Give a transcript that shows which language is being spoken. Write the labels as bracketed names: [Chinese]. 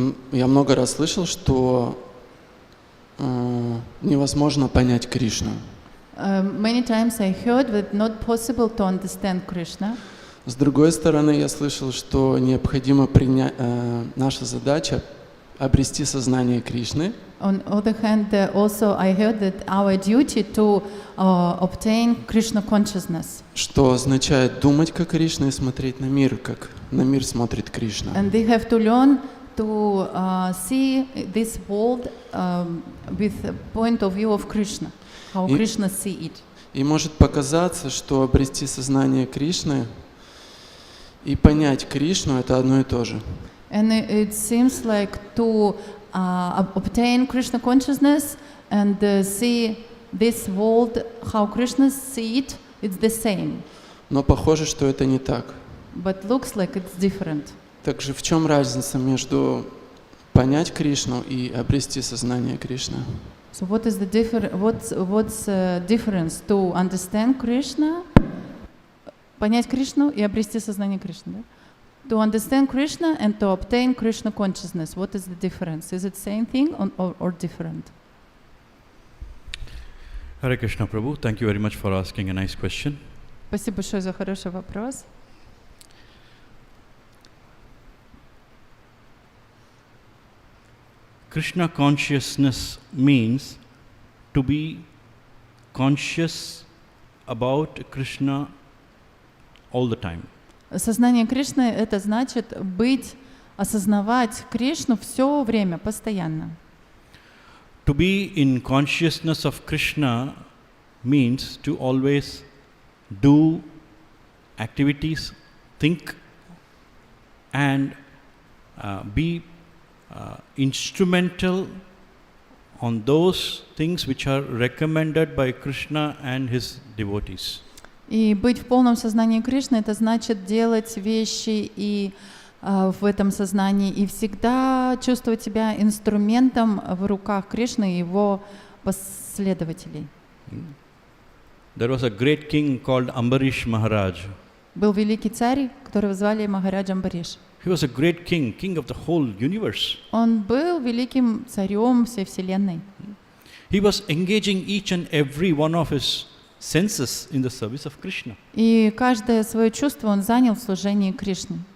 [Russian] Я много раз слышал, что невозможно понять Кришну. [English] Many times I heard that not possible to understand Krishna. [Russian] С другой стороны, я слышал, что необходимо принять, наша задача обрести сознание Кришны. [English] On other hand, also I heard that our duty to obtain Krishna consciousness. [Russian] Что означает думать как Кришна и смотреть на мир, как на мир смотрит Кришна. [English] And they have to learn to see this world with a point of view of Krishna, how Krishna see it. [Russian] И может показаться, что обрести сознание Кришны и понять Кришну — это одно и то же. [English] And it seems like to obtain Krishna consciousness and see this world, how Krishna see it, it's the same. [Russian] Но похоже, что это не так. [English] But looks like it's different. [Russian] Также в чем разница между понять Кришну и обрести сознание Кришны? [English] So what is the what's difference to understand Krishna, [Russian] понять Кришну и обрести сознание Кришны? Да? [English] To understand Krishna and to obtain Krishna consciousness. What is the difference? Is it same thing or different? Hare Krishna Prabhu, thank you very much for asking a nice question. [Russian] Спасибо большое за хороший вопрос. [English] Krishna consciousness means to be conscious about Krishna all the time. [Russian] Сознание Кришны — это значит осознавать Кришну все время, постоянно. [English] To be in consciousness of Krishna means to always do activities, think, and be instrumental on those things which are recommended by Krishna and his devotees. [Russian] И быть в полном сознании Кришны — это значит делать вещи и в этом сознании, и всегда чувствовать себя инструментом в руках Кришны и его последователей. [English] There was a great king called Ambarish Maharaj. [Russian] Был великий царь, которого звали Махарадж Амбариш. [English] He was a great king, king of the whole universe. [Russian] Он был великим царем всей вселенной. [English] He was engaging each and every one of his senses in the service of Krishna. [Russian] И каждое свое чувство он занял в служении Кришне.